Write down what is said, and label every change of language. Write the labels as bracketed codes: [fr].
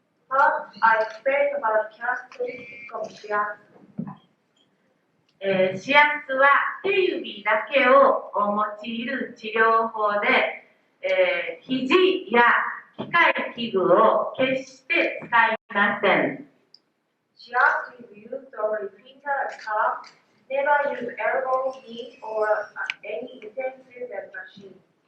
[en] First, I explain about characteristics of shiatsu. [ja] 指圧は手指だけを用いる治療法で、肘や機械器具を決して使いません。 [en] Shiatsu is used only finger and thumb, never use elbow, knee, or any utensils and machine.